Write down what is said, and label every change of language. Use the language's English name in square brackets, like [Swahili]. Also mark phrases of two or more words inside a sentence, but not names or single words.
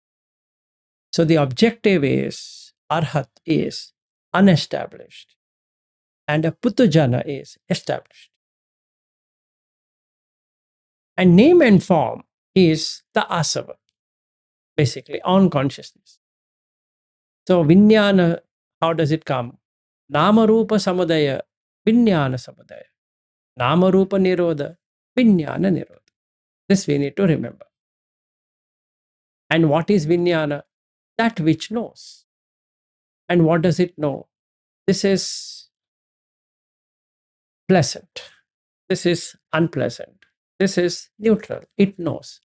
[English] So the objective is, arhat is unestablished, and a putujana is established. And name and form is the asava, basically on consciousness. So vijnana, how does it come? [Sanskrit] Namarupa samudaya, vijnana samudaya. Namarupa nirodha, vijnana nirodha. [English] This we need to remember. And what is vijnana? That which knows. And what does it know? This is pleasant. This is unpleasant. This is neutral. It knows.